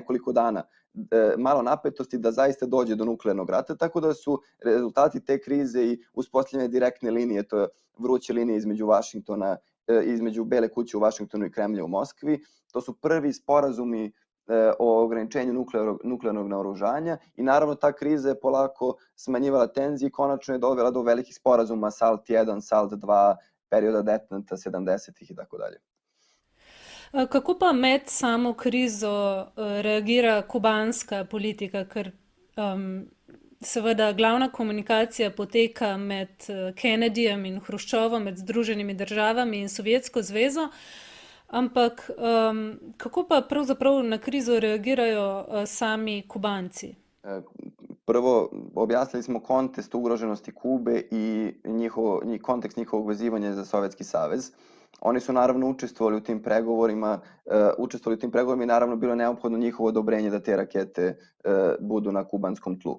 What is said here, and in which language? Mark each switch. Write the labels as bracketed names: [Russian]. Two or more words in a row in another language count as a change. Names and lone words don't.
[Serbian] nekoliko dana, malo napetosti da zaista dođe do nuklearnog rata, tako da su rezultati te krize i uspostavljene direktne linije, to je vruće linije između Bele kuće u Vašingtonu i Kremlja u Moskvi, to su prvi sporazumi o ograničenju nuklearnog naoružanja i naravno ta kriza je polako smanjivala tenzije i konačno je dovela do velikih sporazuma SALT 1, SALT 2, perioda detonata 70-ih i tako dalje. [Slovenian] Kako pa med samo krizo reagira kubanska politika, ker seveda glavna komunikacija poteka med Kennedyjem in Hruščovom, med Združenimi državami in Sovjetsko zvezo, ampak kako pa pravzaprav na krizo reagirajo sami Kubanci? [Serbian] Prvo, objasnili smo kontekst ugroženosti Kube i kontekst njihovog vezivanja za Sovjetski savez. Oni su naravno učestvovali u tim pregovorima i naravno bilo je neophodno njihovo odobrenje da te rakete budu na kubanskom tlu.